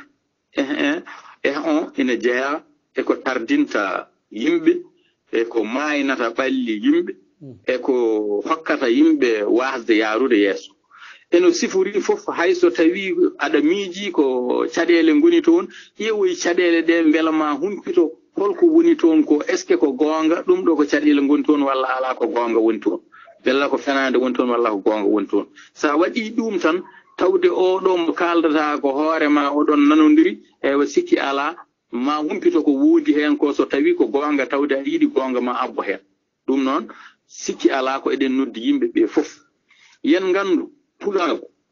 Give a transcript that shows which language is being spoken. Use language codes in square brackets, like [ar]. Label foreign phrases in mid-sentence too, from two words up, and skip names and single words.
[ff] on ina jeeya eko tardinta yimɓe eko maynata ɓalli yimɓe eko hokkata yimɓe wasde yaarude yeeso eno sifori fof hayso tawi aɗa miiji ko caɗele goni toon ƴeewoy caɗele ɗe beela ma humpito holko woni toon ko [fr] est ce que [ff] ko goonga ɗum ɗo ko caɗele goni toon walla ala ko goonga woni toon bella ko fenade woni toon walla ko goonga woni toon sa waɗi ɗum tan tawde oɗo mo kaldata ko hoorema oɗon nanodiri ewa sikki ala ma humpito ko woodi hen ko so tawi ko goonga tawde a yiiɗi goonga ma abbo hen ɗum noon sikki ala ko eɗen noddi yimɓe ɓe fof yen gandu pulago